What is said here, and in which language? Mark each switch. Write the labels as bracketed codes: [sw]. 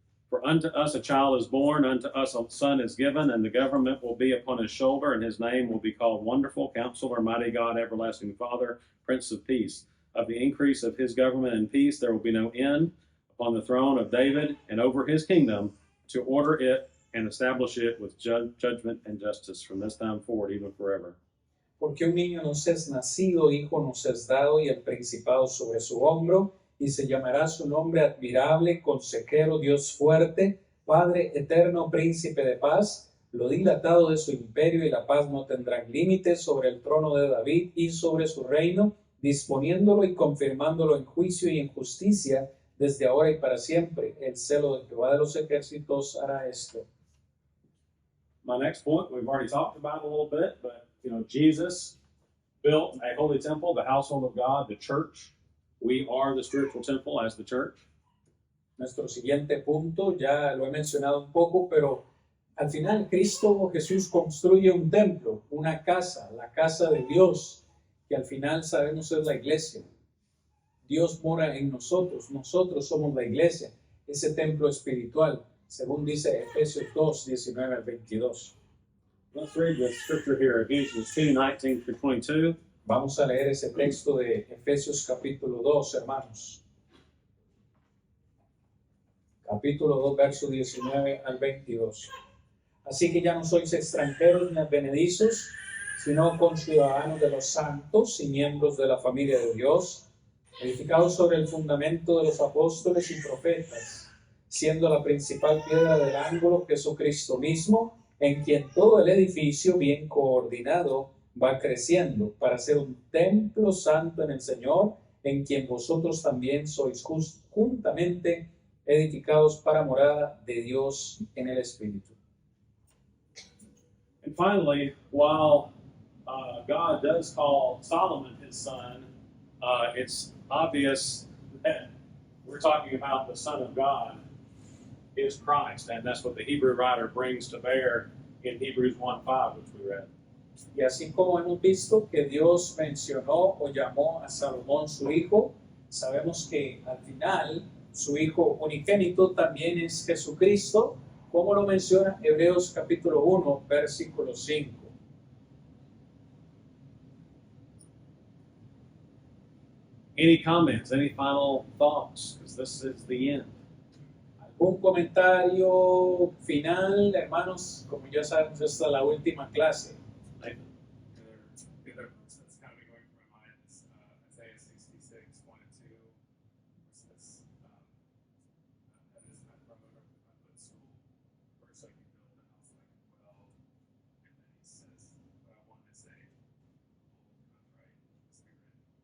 [en] For unto us a child is born, unto us a son is given, and the government will be upon his shoulder, and his name will be called Wonderful, Counselor, Mighty God, Everlasting Father, Prince of Peace. Of the increase of his government and peace there will be no end upon the throne of David and over his kingdom, to order it and establish it with judgment and justice from this time forward, even forever. [es] Porque un niño nos es nacido, hijo nos es dado, y el principado sobre su hombro, y se llamará su nombre admirable, consejero, Dios fuerte, Padre eterno, príncipe de paz. Lo dilatado de su imperio y la paz no tendrán límites sobre el trono de David y sobre su reino, disponiéndolo y confirmándolo en juicio y en justicia desde ahora y para siempre. El celo de Jehová de los ejércitos hará esto. [en] My next point, we've already talked about it a little bit, but Jesus built a holy temple, the household of God, the church. We are the spiritual temple as the church. [es] Nuestro siguiente punto, ya lo he mencionado un poco, pero al final Cristo Jesús construye un templo, una casa, la casa de Dios, que al final sabemos es la iglesia. Dios mora en nosotros, nosotros somos la iglesia, ese templo espiritual, según dice Efesios 2, 19 al 22. [en] Let's read the scripture here, Ephesians 2, 19 through 22. [es] Vamos a leer ese texto de Efesios capítulo 2, hermanos. Capítulo 2, verso 19 al 22. Así que ya no sois extranjeros ni advenedizos, sino conciudadanos de los santos y miembros de la familia de Dios, edificados sobre el fundamento de los apóstoles y profetas, siendo la principal piedra del ángulo Jesucristo mismo, en quien todo el edificio bien coordinado va creciendo para ser un templo santo en el Señor, en quien vosotros también sois juntamente edificados para morada de Dios en el Espíritu. [en] And finally, while God does call Solomon his son, it's obvious that we're talking about the Son of God is Christ, and that's what the Hebrew writer brings to bear in Hebrews 1:5, which we read. [es] Y así como hemos visto que Dios mencionó o llamó a Salomón su hijo, sabemos que al final su hijo unigénito también es Jesucristo, como lo menciona Hebreos capítulo 1, versículo 5. [en] Any comments, any final thoughts? Because this is the end. [es] ¿Algún comentario final, hermanos? Como ya sabemos, esta es la última clase. [en] Nathan? The other verse that's kind of been going through my mind is Isaiah 66, 1 and 2, which says, that is not from a footstool, first like you build a house like a well. And then he says, what I wanted to say, contrite spirit,